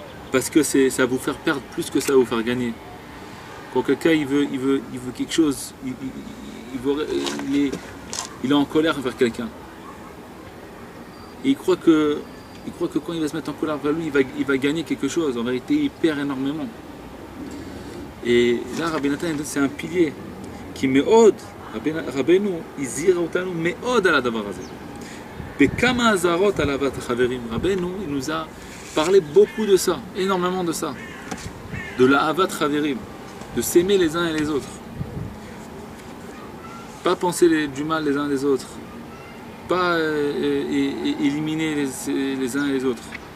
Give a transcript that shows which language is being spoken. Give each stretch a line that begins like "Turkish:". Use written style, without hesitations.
French: Parce que ça va vous faire perdre plus que ça va vous faire gagner. Quand quelqu'un il veut quelque chose, il est en colère envers quelqu'un. Et il croit que quand il va se mettre en colère envers lui, il va gagner quelque chose. En vérité, il perd énormément. Et là, Rabbi Nathan, c'est un pilier qui met od,
Hebrew: רבנו הזהיר אותנו מאוד על הדבר הזה. בכמה אזהרות על אהבת החברים.
French: רבנו, il nous a parlé beaucoup de ça, énormément de ça. De la avat chaverim, de s'aimer les uns et les autres. Pas penser du mal les uns des autres. Pas éliminer les uns et les autres.